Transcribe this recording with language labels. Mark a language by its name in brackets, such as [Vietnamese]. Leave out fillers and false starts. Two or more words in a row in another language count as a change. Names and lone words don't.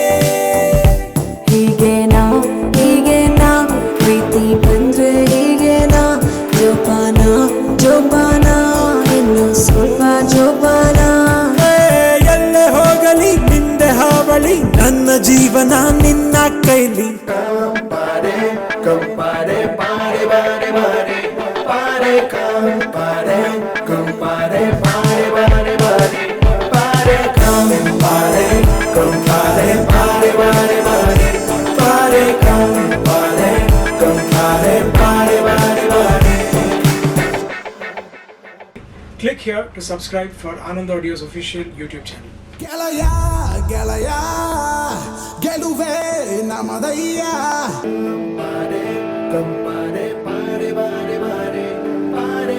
[Kannada] ಹೀಗೇನಾ ಪ್ರೀತಿ ಬಂದ್ರೆ ಹೀಗೇನಾ, ಜೋಪಾನ ಜೋಪಾನ ಇನ್ನು ಸ್ವಲ್ಪ ಜೋಪಾನ. ಎಲ್ಲೇ ಹೋಗಲಿ ನಿಂದೆ ಹಾವಳಿ, ನನ್ನ ಜೀವನ ನಿನ್ನ ಕೈಲಿ. ಕಂಪಾರೆ ಕಂಪಾರೆ ಬಾರೆ ಬಾರೆ ಬಾರೆ ಬಾರೆ ಕಂಪಾರೆ ಕಂಪಾರೆ ಬಾರೆ ಬಾರೆ ಬಾರೆ ಬಾರೆ ಕಂಪಾರೆ ಕಂಪಾರೆ ಬಾರೆ ಬಾರೆ ಬಾರೆ ಬಾರೆ ಕಂಪಾರೆ ಕಂಪಾರೆ ಬಾರೆ ಬಾರೆ ಬಾರೆ. [English] Click here to subscribe for Anand Audio's official YouTube channel. [Kannada] ಗೆಳೆಯ ಗೆಳೆಯ ಗೆಲುವೆ ನಮದಯ್ಯ. ಕಂಪಾರೆ ಕಂಪಾರೆ ಬಾರೆ ಬಾರೆ ಬಾರೆ ಬಾರೆ